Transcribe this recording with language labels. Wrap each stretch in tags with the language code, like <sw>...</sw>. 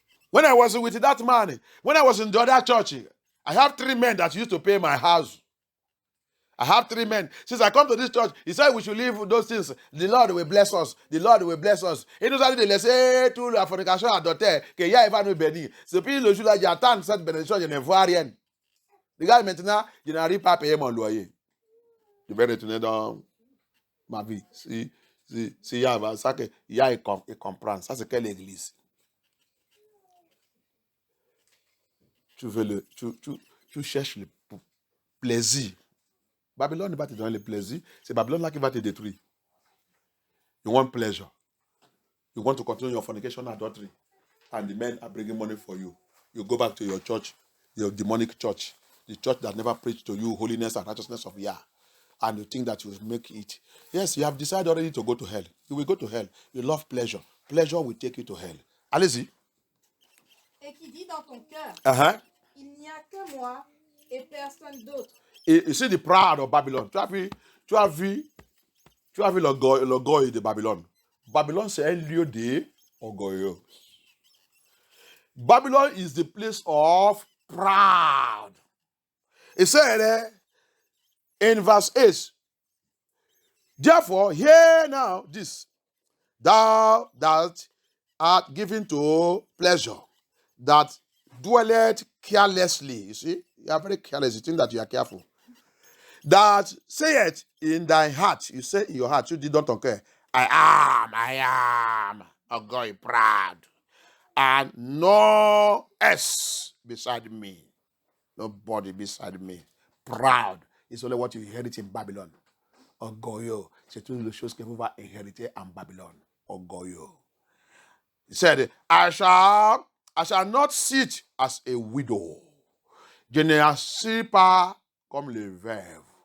<en>When I was with that man, when I was in the other church, I have 3 men that used to pay my house. I have 3 men. Since I come to this church, he said we should leave those things. The Lord will bless us. The Lord will bless us.</en> <fr>Et nous allons laisser toute la fornication adultère, que Yah va nous bénir. Depuis le jour-là, j'attends cette bénédiction, je ne vois rien. Regarde maintenant, je n'arrive pas à payer mon loyer. Je vais retourner dans ma vie. Si Yah va, ça que Yah il comprend. Ça, c'est quelle église? Tu cherches le plaisir. Babylone ne va te donner le plaisir. C'est Babylone là qui va te détruire.</fr> <en>You want pleasure. You want to continue your fornication adultery. And the men are bringing money for you. You go back to your church, your demonic church. The church that never preached to you holiness and righteousness of Yah. And you think that you will make it. Yes, you have decided already to go to hell. You will go to hell. You love pleasure. Pleasure will take you to hell.</en> <fr>Allez-y. Et qui dit dans ton cœur, il n'y a que moi et personne d'autre. Et c'est</fr> <en>the pride of Babylon.</en> <fr>Tu as vu l'orgueil de Babylone. Babylone, c'est un lieu d'orgueil.</fr> <en>Babylon is the place of proud. It said in verse 8, therefore, hear now this, thou that art given to pleasure, that dwelleth carelessly. You see, you are very careless. You think that you are careful. That saith in thy heart, you say in your heart, you did not care. I am a guy proud, and no S beside me, nobody beside me. Proud is only what you inherit in Babylon.</en> <fr>Orgueilleux, c'est une des choses que vous va inhériter en Babylone. Orgueilleux.</fr> <en>He said, I shall not sit as a widow.</en> <fr>Je ne suis pas comme les veuves.</fr>